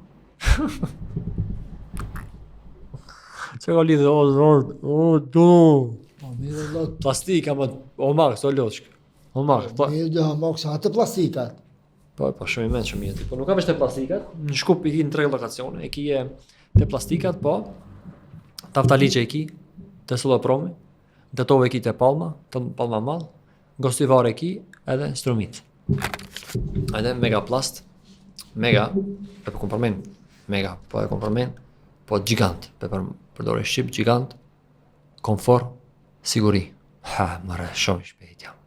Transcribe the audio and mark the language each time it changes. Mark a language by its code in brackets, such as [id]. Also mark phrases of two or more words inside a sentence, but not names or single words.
[sq] Çka ka lidhje do. Po mirë lot. Plastik ama Homax, o loçk. Homax, po. Mirë dhe hamak sa atë plastikat. Po shumë i mençëm jeti. Po nuk ka veç te plastikat, në Shkup i ki në 3 lokacione, e ki te plastikat, po. Taftaliçe e ki te Sullopromi, te Tove e ki te Palma, te Palma Mall, Gostivar e ki edhe Strumit. Edhe Mega Plast, Mega, po kom përmend, Mega, po e kom përmend, po gjigant, përdore shqip gjigant, komfort, siguri. Mëre shumë shpejt jam.